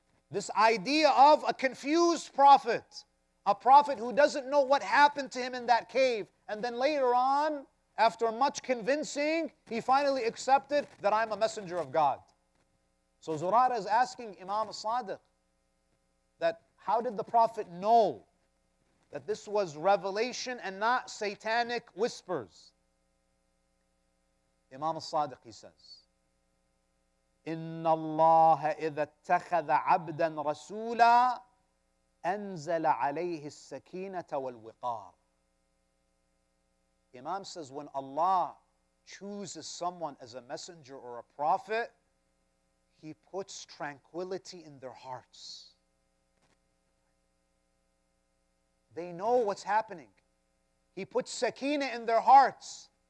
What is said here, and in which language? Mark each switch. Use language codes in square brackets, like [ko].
[en] This idea of a confused prophet, a prophet who doesn't know what happened to him in that cave, and then later on, after much convincing, he finally accepted that I'm a messenger of God. So Zurara is asking Imam al-Sadiq that how did the Prophet know that this was revelation and not satanic whispers? Imam al-Sadiq, he says, [ar] إِنَّ اللَّهَ إِذَا اتَّخَذَ عَبْدًا رَسُولًا أَنزَلَ عَلَيْهِ السَّكِينَةَ وَالْوِقَارَ. [en] Imam says, when Allah chooses someone as a messenger or a prophet, He puts tranquility in their hearts. They know what's happening. He puts sakina in their hearts.